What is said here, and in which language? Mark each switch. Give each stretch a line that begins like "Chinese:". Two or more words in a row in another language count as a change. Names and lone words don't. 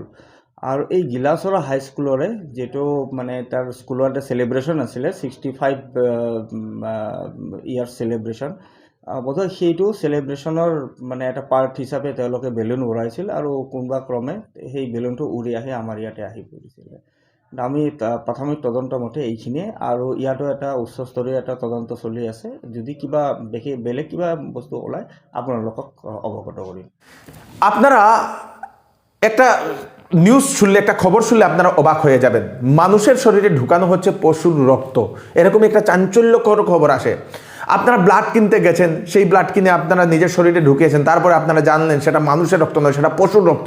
Assamese: আৰু এই গিলাচৰা হাইস্কুলৰে যিটো মানে তাৰ স্কুলৰ এটা চেলিব্ৰেশ্যন আছিলে, 65
English: year celebration,
Assamese: বোধহয় সেইটো চেলিব্ৰেশ্যনৰ মানে এটা পাৰ্ট হিচাপে তেওঁলোকে বেলুন উৰাইছিল, আৰু কোনোবা ক্ৰমে সেই বেলুনটো উৰি আহি আমাৰ ইয়াতে আহি পৰিছিলে। আমি প্ৰাথমিক তদন্ত মতে এইখিনিয়ে, আৰু ইয়াতো এটা উচ্চস্তৰীয় এটা তদন্ত চলি আছে। যদি কিবা বেলেগ কিবা বস্তু ওলায় আপোনালোকক অৱগত কৰিম।
Bangla: আপনারা একটা নিউজ শুনলে, একটা খবর শুনলে আপনারা অবাক হয়ে যাবেন। মানুষের শরীরে ঢুকানো হচ্ছে পশুর রক্ত, এরকম একটা চাঞ্চল্যকর খবর আসে। আপনারা ব্লাড কিনতে গেছেন, সেই ব্লাড কিনে আপনারা নিজের শরীরে ঢুকিয়েছেন, তারপরে আপনারা জানলেন সেটা মানুষের রক্ত নয়, সেটা পশুর রক্ত।